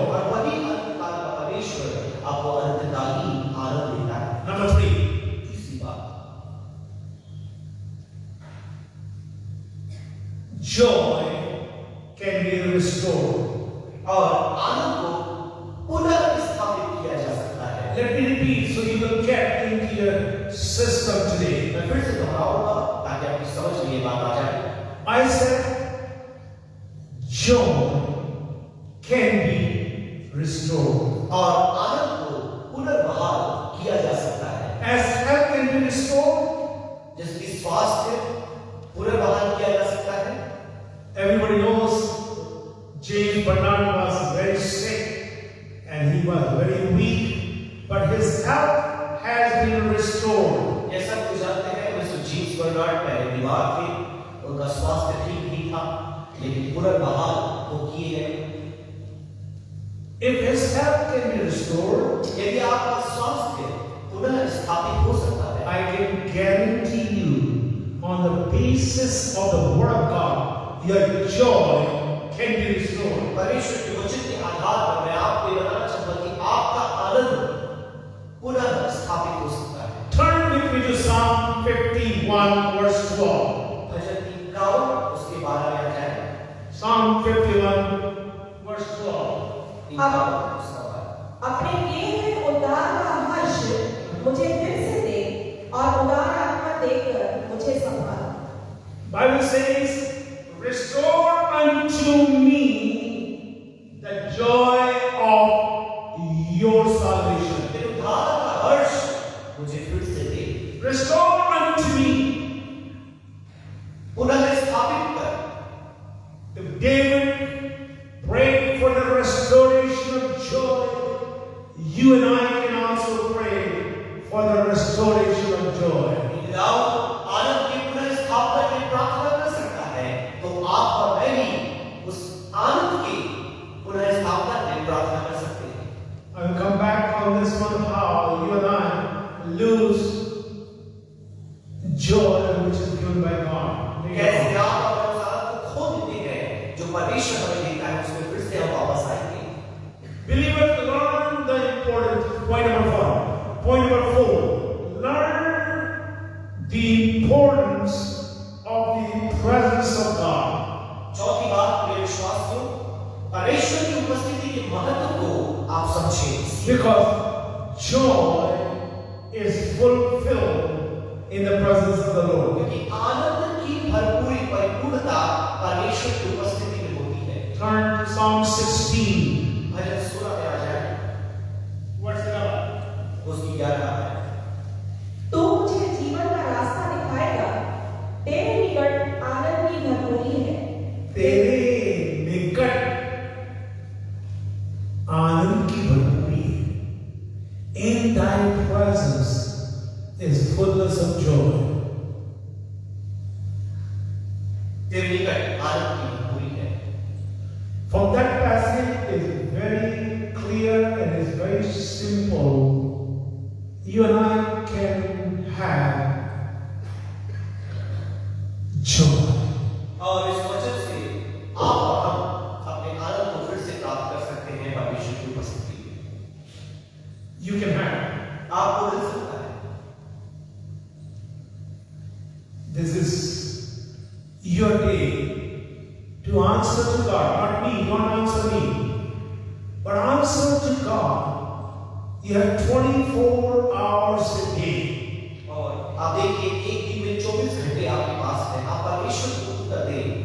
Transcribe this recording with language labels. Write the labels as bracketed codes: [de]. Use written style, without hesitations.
[hi] और वही अनंत काल का परमेश्वर आपको अनंत कालीन आनंद देता है। [en] Number 3. [hi] तीसरी बात, [en] Joy can be restored. [hi] और आनंद को पुनर्स्थापित किया जा सकता है। [en] Let me repeat so you will get into your system today. [hi] मैं फिर से दोहराऊंगा ताकि आपकी समझ में ये बात आ जाए। [en] I said joy can be restored. [hi] और आनंद को पुनर्बहाल किया जा सकता है। [en] As health can be restored, [hi] जिसकी स्वास्थ्य पुनर्बहाल किया जा सकता है। [en] everybody knows James Bernard was very sick and he was very weak, but his health has been restored. [hi] ये सब कुछ जानते हैं, मिस्टर जेम्स बर्नार्ड पहले बीमार थे, उनका स्वास्थ्य ठीक नहीं था, लेकिन पुनर्बहाल वो किए हैं। [en] If his health can be restored, [hi] यदि आपका स्वास्थ्य पुनः स्थापित हो सकता है, [en] I can guarantee you on the basis of the word of God, your joy can be restored. [hi] परमेश्वर के वचन के आधार पर मैं आपको ये बताना चाहूंगा कि आपका आनंद पुनः स्थापित हो सकता है। [en] Turn with me to Psalm 51 verse 12. [hi] भजन 51 उसके 12वें अध्याय। [en] Psalm 51 verse 12. [hi] 51 उसका 12। अपने किए हुए उद्धार का हर्ष मुझे फिर से दे और उदार आत्मा देकर मुझे संभाल। [en] Bible says, restore unto me the joy of your salvation. [hi] तेरे उद्धार का हर्ष मुझे फिर से दे। [en] Restore unto me. [hi] पुनः स्थापित कर। [en] If David prayed for the restoration of joy, you and I can also pray for the restoration of joy. [hi] Dawood आनंद की पुनः स्थापना की प्रार्थना कर सकता है, तो आप और मैं भी उस आनंद की पुनः स्थापना की प्रार्थना कर सकते हैं। [en] I will come back on this one, how you and I lose joy which is given by God. [hi] कैसे आप अपने उस आनंद को खो देते हैं जो परमेश्वर हमें देता है, उसमें फिर से हम वापस आएंगे। [en] Believers, learn the important point number 4. Point number 4. Learn the importance of the presence of God. [hi] चौथी बात, मेरे विश्वासियों, परमेश्वर की उपस्थिति के महत्व को आप समझें। [en] Because joy is fulfilled in the presence of the Lord. [hi] क्योंकि आनंद की भरपूरी परिपूर्णता परमेश्वर की उपस्थिति में होती है। [en] Turn to Psalm 16. [hi] भजन 16 में आ जाए। [en] What's that? [hi] उसकी 11 है। तू मुझे जीवन का रास्ता दिखाएगा, तेरे निकट आनंद की भरपूरी है। तेरे निकट आनंद की भरपूरी है। [en] In thy presence is fullness of joy. [hi] तेरे निकट आनंद की भरपूरी है। [en] From that passage is very clear and is very simple. You and I can have joy. [hi] और इस वचन से आप और हम अपने आनंद को फिर से प्राप्त कर सकते हैं परमेश्वर की उपस्थिति में। [en] You can have. [hi] आपको मिल सकता है। [en] This is your day to answer to God, not me, don't answer me, but answer to God. You have 24 hours a day. [hi] और आप देखिए एक दिन में 24 घंटे आपके पास है। आप परमेश्वर को उत्तर दें।